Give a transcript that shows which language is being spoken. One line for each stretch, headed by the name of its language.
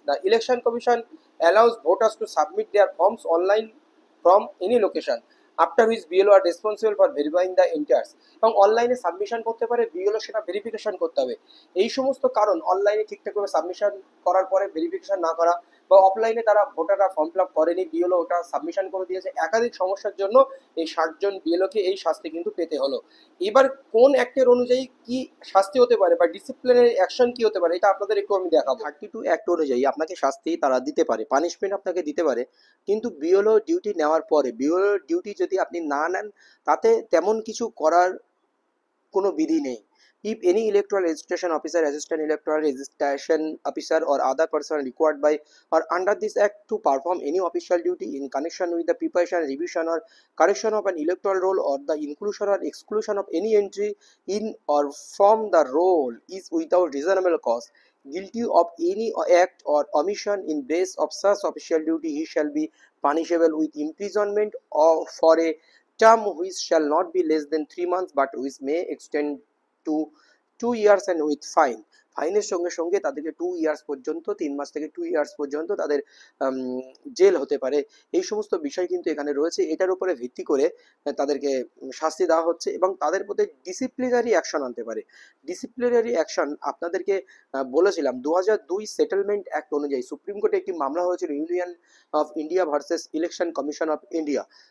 English: The Election Commission allows voters to submit their forms online from any location, after which BLO are responsible for verifying the entries.
Bangla: এবং অনলাইনে submission করতে পারে, BLO সেটা verification করতে হবে। এই সমস্ত কারণ অনলাইনে ঠিকঠাকভাবে সাবমিশন করার পরে ভেরিফিকেশন না করা বা অফলাইনে তারা ভোটাররা ফর্ম ফিল আপ করেনি, বিএলও ওটা সাবমিশন করে দিয়েছে, একাধিক সমস্যার জন্য এই 60 জন বিএলওকে এই শাস্তি কিন্তু পেতে হলো। এবার কোন অ্যাক্টের অনুযায়ী কি শাস্তি হতে পারে বা ডিসিপ্লিনারি অ্যাকশন কি হতে পারে এটা আপনাদের একটু আমি দেখাবো। 32 অ্যাক্ট অনুযায়ী আপনাকে শাস্তি তারা দিতে পারে, পানিশমেন্ট আপনাকে দিতে পারে, কিন্তু বিএলও ডিউটি নেওয়ার পরে বিএলও ডিউটি যদি আপনি না নেন তাতে তেমন কিছু করার কোনো বিধি নেই।
English: If any electoral registration officer, assistant electoral registration officer or other person required by or under this act to perform any official duty in connection with the preparation, revision or correction of an electoral roll or the inclusion or exclusion of any entry in or from the roll is without reasonable cause guilty of any act or omission in base of such official duty, he shall be punishable with imprisonment or for a term which shall not be less than 3 months but which may extend to 2 years and with fine.
Bangla: ফাইনের সঙ্গে সঙ্গে তাদেরকে 2 years পর্যন্ত, 3 মাস থেকে 2 years পর্যন্ত তাদের jail হতে পারে। এই সমস্ত বিষয় কিন্তু এখানে রয়েছে, এটার উপরে ভিত্তি করে তাদেরকে শাস্তি দেওয়া হচ্ছে এবং তাদের প্রতি ডিসিপ্লিনারি অ্যাকশন আনতে পারে। ডিসিপ্লিনারি অ্যাকশন আপনাদেরকে বলেছিলাম 2002 সেটেলমেন্ট অ্যাক্ট অনুযায়ী সুপ্রিম কোর্টে একটি মামলা হয়েছিল union of India versus election commission of India.